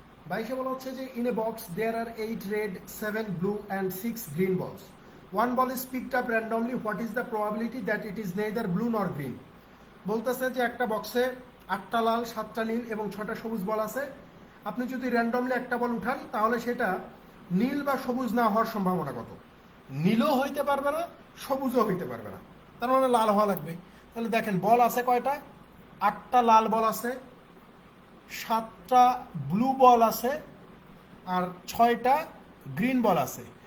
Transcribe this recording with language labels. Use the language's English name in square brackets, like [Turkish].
[Bangla] বাইশে বলা হচ্ছে যে [English] In a box there are 8 red, 7 blue and 6 green balls. One ball is picked up randomly. What is the probability that it is neither blue nor green? [Bangla] বলতেছে যে একটা বক্সে 8টা লাল, 7টা নীল এবং 6টা সবুজ বল আছে। আপনি যদি র্যান্ডমলি একটা বল উঠান তাহলে সেটা নীল বা সবুজ না হওয়ার সম্ভাবনা কত? নীলও হইতে পারবে না, সবুজও হইতে পারবে না, তার মানে লাল হওয়া লাগবে। তাহলে দেখেন বল আছে কয়টা? 8টা লাল বল আছে, 7টা ব্লু বল আছে আর 6টা গ্রিন বল আছে।